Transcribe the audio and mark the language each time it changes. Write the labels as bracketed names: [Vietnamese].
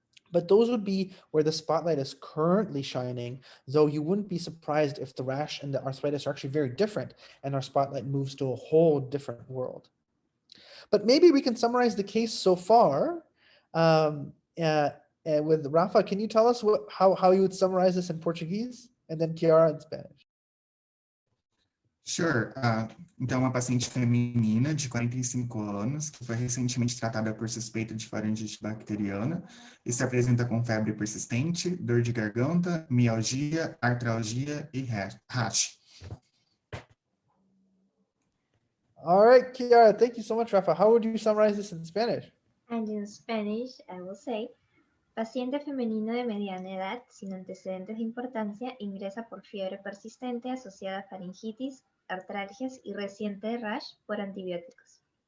[English] But those would be where the spotlight is currently shining, though you wouldn't be surprised if the rash and the arthritis are actually very different and our spotlight moves to a whole different world. But maybe we can summarize the case so far. With Rafa, can you tell us how you would summarize this in Portuguese? And then Chiara in Spanish. Sure. [Portuguese] Então, uma paciente feminina de 45 anos, que foi recentemente tratada por suspeita de faringite bacteriana e se apresenta com febre persistente, dor de garganta, mialgia, artralgia e rash. [English] All right, Chiara, thank you so much, Rafa. How would you summarize this in Spanish? And in Spanish, I will say, [Spanish] paciente femenino de mediana edad sin antecedentes de importancia ingresa por fiebre persistente asociada a faringitis, artralgias y reciente rash por antibióticos.